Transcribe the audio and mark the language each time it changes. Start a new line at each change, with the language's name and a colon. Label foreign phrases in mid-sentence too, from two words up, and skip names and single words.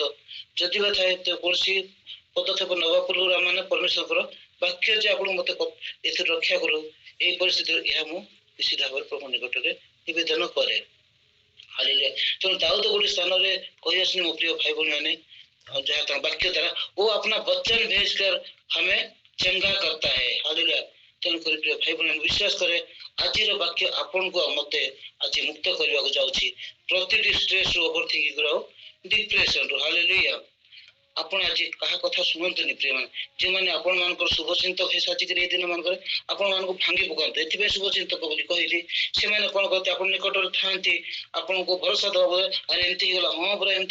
Odia: ଯଦି ବା ଥାଏ ତ କୌଣସି ପଦକ୍ଷେପ ନେବା ପୂର୍ବରୁ ଆମମାନେ ପରମେଶ୍ୱରଙ୍କର ବାକ୍ୟ ଯେ ଆପଣଙ୍କୁ ମୋତେ ଏଥିରୁ ରକ୍ଷା କରୁ, ଏଇ ପରିସ୍ଥିତିରେ ଏହା ମୁଁ ନିଶ୍ଚିତ ଭାବରେ ପ୍ରଭୁ ନିକଟରେ ନିବେଦନ କରେ। ହାଲେଲୁୟା। ତେଣୁ ଦାଉଦ ଗୋଟେ ସ୍ଥାନରେ କହି ଆସୁନି ମୋ ପ୍ରିୟ ଭାଇ ଭଉଣୀ ମାନେ, ଯାହା ତାଙ୍କ ବାକ୍ୟ ଦ୍ୱାରା, ଓ
Hindi: अपना वचन भेजकर हमें चंगा करता है।
Odia: हालेलुୟା। ତେଣୁକରି ପ୍ରିୟ ଭାଇ ଭଉଣୀ, ବିଶ୍ୱାସ କରେ ଆଜିର ବାକ୍ୟ ଆପଣଙ୍କୁ ଆଉ ମୋତେ ଆଜି ମୁକ୍ତ କରିବାକୁ ଯାଉଛି ପ୍ରତିଟି ଷ୍ଟ୍ରେସ୍ ରୁ,
English: over thinking
Odia: ରୁ, ଆଉ ଡିପ୍ରେସନ୍ ରୁ। ହାଲେଲୁୟା। ଆପଣ ଆଜି କାହା କଥା ଶୁଣନ୍ତୁନି ପ୍ରିୟ ମାନେ ଯେଉଁମାନେ ଆପଣମାନଙ୍କର ଶୁଭଚିନ୍ତକ ହେଇ ସାଜିକିରି ଏଇ ଦିନ ମାନଙ୍କରେ ଆପଣମାନଙ୍କୁ ଭାଙ୍ଗି ପକାନ୍ତି ଏଥିପାଇଁ ଶୁଭଚିନ୍ତକ ବୋଲି କହିଲି ସେମାନେ କଣ କରନ୍ତି ଆପଣ ନିକଟରେ ଥାଆନ୍ତି ଆପଣଙ୍କୁ ଭରସା ଦେବା ଆରେ ଏମିତି ହେଇଗଲା ହଁ ପୁରା ଏମିତି